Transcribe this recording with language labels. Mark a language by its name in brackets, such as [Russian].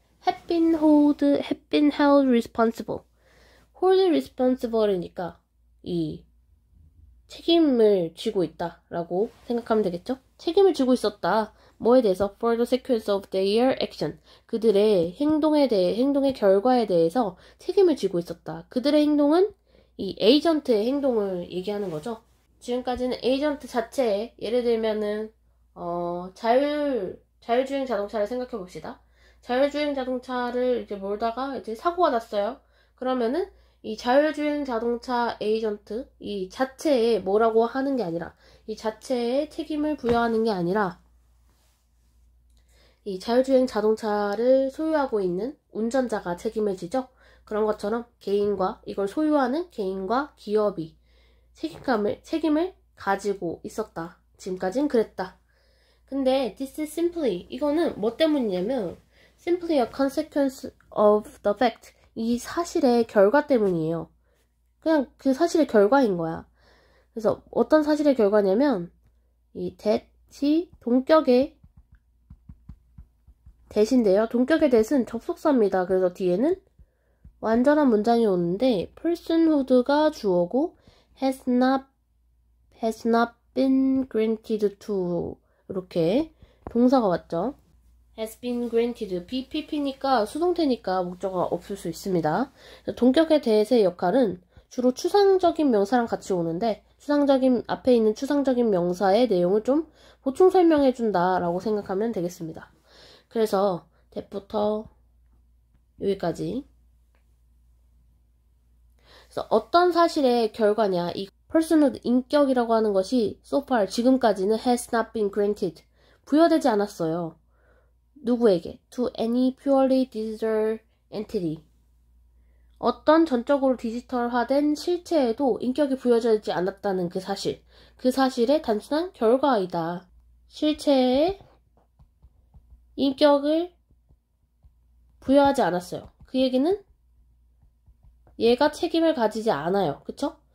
[English] have been held responsible. [Korean] hold responsible이니까 이 책임을 지고 있다라고 생각하면 되겠죠. 책임을 지고 있었다. 뭐에 대해서? [English] for the sequence of their action. [Korean] 그들의 행동의 결과에 대해서 책임을 지고 있었다. 그들의 행동은 이 에이전트의 행동을 얘기하는 거죠. 지금까지는 에이전트 자체에 예를 들면은 자율주행 자동차를 생각해 봅시다. 자율주행 자동차를 이제 몰다가 이제 사고가 났어요. 그러면은 이 자율주행 자동차 에이전트 이 자체에 뭐라고 하는 게 아니라 이 자체에 책임을 부여하는 게 아니라 이 자율주행 자동차를 소유하고 있는 운전자가 책임을 지죠. 그런 것처럼 이걸 소유하는 개인과 기업이 책임을 가지고 있었다. 지금까진 그랬다. 근데 [English] this is simply [Korean] 이거는 뭐 때문이냐면 [English] simply a consequence of the fact [Korean] 이 사실의 결과 때문이에요. 그냥 그 사실의 결과인 거야. 그래서 어떤 사실의 결과냐면 이 that이 동격의 that인데요. 동격의 that은 접속사입니다. 그래서 뒤에는 완전한 문장이 오는데 personhood가 주어고 [English] has not been granted to [Korean] 이렇게 동사가 왔죠. [English] has been granted [Korean] BPP니까 수동태니까 목적어가 없을 수 있습니다. 동격의 that의 역할은 주로 추상적인 명사랑 같이 오는데 앞에 있는 추상적인 명사의 내용을 좀 보충 설명해 준다라고 생각하면 되겠습니다. 그래서 that부터 여기까지. 그래서 어떤 사실의 결과냐, 이 personhood 인격이라고 하는 것이 [English] so far [Korean] 지금까지는 [English] has not been granted [Korean] 부여되지 않았어요. 누구에게? [English] to any purely digital entity. [Korean] 어떤 전적으로 디지털화된 실체에도 인격이 부여되지 않았다는 그 사실. 그 사실의 단순한 결과이다. 실체에 인격을 부여하지 않았어요. 그 얘기는 얘가 책임을 가지지 않아요. 그쵸?